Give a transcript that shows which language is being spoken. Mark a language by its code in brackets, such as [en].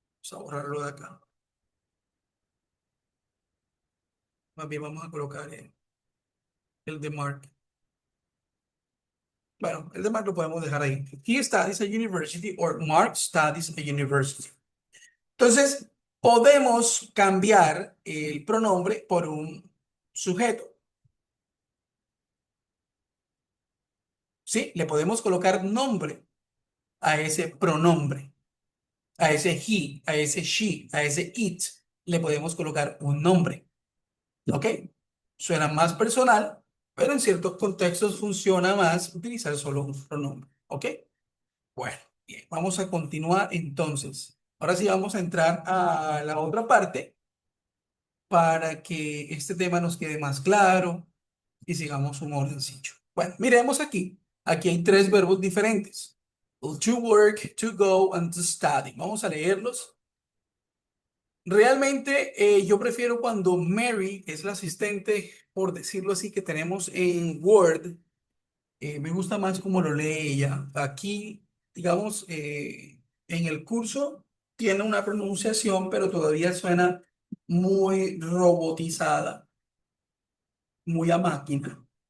[es] Vamos a borrarlo de acá. Más bien vamos a colocar el de Mark. Bueno, el de Mark lo podemos dejar ahí. [en] He studies at university or Mark studies at university. [es] Entonces, podemos cambiar el pronombre por un sujeto, ¿sí? Le podemos colocar nombre a ese pronombre, a ese he, a ese she, a ese it. Le podemos colocar un nombre, ¿ok? Suena más personal, pero en ciertos contextos funciona más utilizar solo un pronombre, ¿ok? Bueno, bien, vamos a continuar entonces. Ahora sí vamos a entrar a la otra parte para que este tema nos quede más claro y sigamos un ordencillo. Bueno, miremos aquí. Aquí hay tres verbos diferentes. [en] To work, to go, and to study. [es] Vamos a leerlos. Realmente yo prefiero cuando Mary es la asistente, por decirlo así, que tenemos en Word. Me gusta más cómo lo lee ella. Aquí, digamos, en el curso tiene una pronunciación, pero todavía suena muy robotizada, muy a máquina.